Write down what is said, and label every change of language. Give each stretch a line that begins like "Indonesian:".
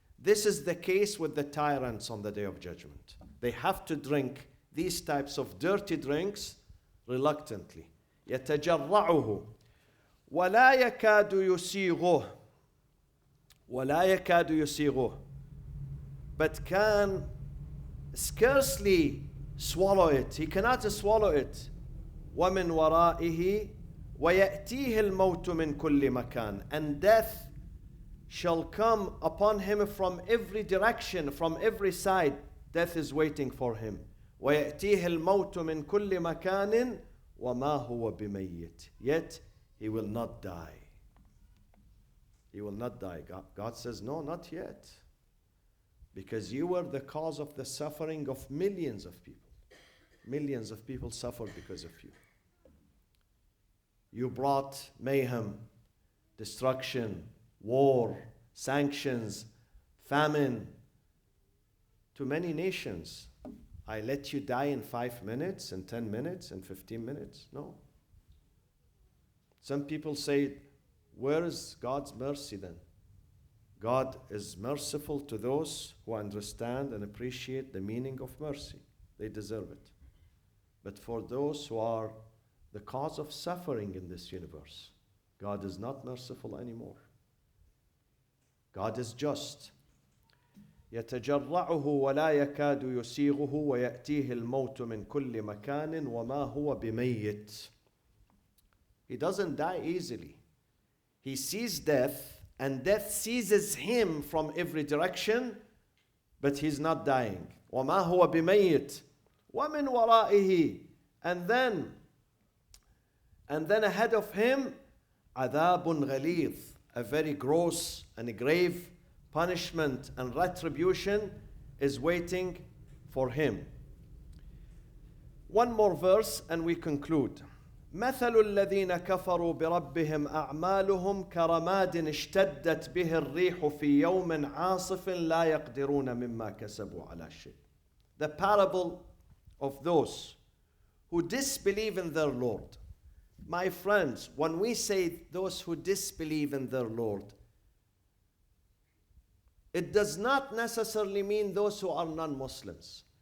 English: This is the case with the tyrants on the Day of Judgment. They have to drink these types of dirty drinks reluctantly.
Arabic: يتجرعه ولا يكاد يسيغه. ولا يكاد يسيغه.
English: But can scarcely swallow it. He cannot swallow it.
Arabic: ومن ورائه ويأتيه الموت من كل مكان.
English: And death shall come upon him from every direction, from every side. Death is waiting for him.
Arabic: ويأتيه الموت من كل مكان وما هو بميت.
English: Yet he will not die. He will not die. God says, no, not yet. Because you were the cause of the suffering of millions of people. Millions of people suffered because of you. You brought mayhem, destruction, war, sanctions, famine to many nations. I let you die in 5 minutes, in 10 minutes, in 15 minutes? No. Some people say, where is God's mercy then? God is merciful to those who understand and appreciate the meaning of mercy. They deserve it. But for those who are the cause of suffering in this universe, God is not merciful anymore. God is just.
Arabic: يتجرعه ولا يكاد يسيغه ويأتيه الموت من كل مكان وما هو بميت.
English: He doesn't die easily. He sees death, and death seizes him from every direction, but he's not dying.
Arabic: وما هو بميت ومن ورائه.
English: And then ahead of him,
Arabic: عذاب غليظ,
English: a very gross and grave punishment and retribution is waiting for him. One more verse and we conclude.
Arabic: مثل الذين كفروا بربهم أعمالهم كرماد اشتدت به الريح في يوم عاصف لا يقدرون مما كسبوا على شيء.
English: The parable of those who disbelieve in their Lord. My friends, when we say those who disbelieve in their Lord, it does not necessarily mean those who are non-Muslims.